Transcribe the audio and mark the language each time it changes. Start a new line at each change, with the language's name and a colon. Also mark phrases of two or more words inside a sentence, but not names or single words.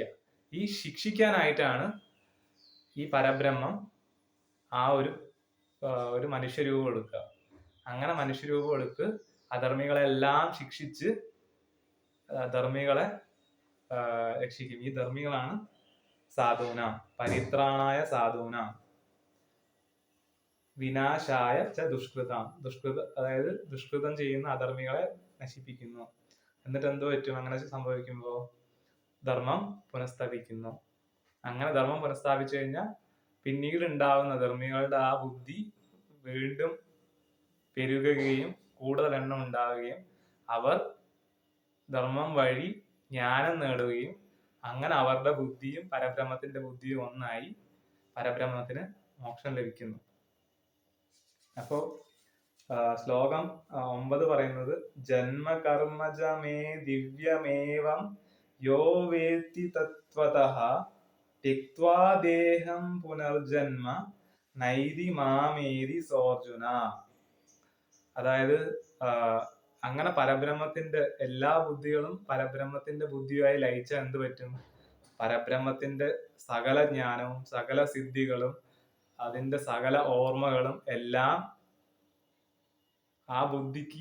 Malayalam: ഈ ശിക്ഷിക്കാനായിട്ടാണ് ഈ പരബ്രഹ്മം ആ ഒരു മനുഷ്യരൂപം എടുക്കുക. അങ്ങനെ മനുഷ്യരൂപം എടുത്ത് അധർമ്മികളെല്ലാം ശിക്ഷിച്ച് ധർമ്മികളെ രക്ഷിക്കും. ഈ ധർമ്മികളാണ്
Sanskrit: സാധൂനാം, പരിത്രാണായ സാധൂനാം, വിനാശായ ച ദുഷ്കൃതാം.
Malayalam: അതായത് ദുഷ്കൃതം ചെയ്യുന്ന അധർമ്മികളെ നശിപ്പിക്കുന്നു. എന്നിട്ട് എന്ത് പറ്റും? അങ്ങനെ സംഭവിക്കുമ്പോ ധർമ്മം പുനഃസ്ഥാപിക്കുന്നു. അങ്ങനെ ധർമ്മം പുനഃസ്ഥാപിച്ചു കഴിഞ്ഞാൽ പിന്നീട് ഉണ്ടാവുന്ന ധർമ്മികളുടെ ആ ബുദ്ധി വീണ്ടും പെരുകുകയും കൂടുതൽ എണ്ണം ഉണ്ടാവുകയും അവർ ധർമ്മം വഴി ജ്ഞാനം നേടുകയും അങ്ങനെ അവരുടെ ബുദ്ധിയും പരബ്രഹ്മത്തിന്റെ ബുദ്ധിയും ഒന്നായി പരബ്രഹ്മത്തിന് മോക്ഷം ലഭിക്കുന്നു. അപ്പോ ശ്ലോകം 9 പറയുന്നത്,
Sanskrit: ജന്മകർമ്മജമേ ദിവ്യമേവം യോ വേത്തി തത്വതഃ ത്യക്ത്വാ ദേഹം പുനർജന്മ നൈതി മാമേതി സോർജുന.
Malayalam: അതായത് അങ്ങനെ പരബ്രഹ്മത്തിന്റെ എല്ലാ ബുദ്ധികളും പരബ്രഹ്മത്തിന്റെ ബുദ്ധിയായി ലയിച്ചാൽ എന്ത് പറ്റും? പരബ്രഹ്മത്തിന്റെ സകല ജ്ഞാനവും സകല സിദ്ധികളും അതിന്റെ സകല ഓർമ്മകളും എല്ലാം ആ ബുദ്ധിക്ക്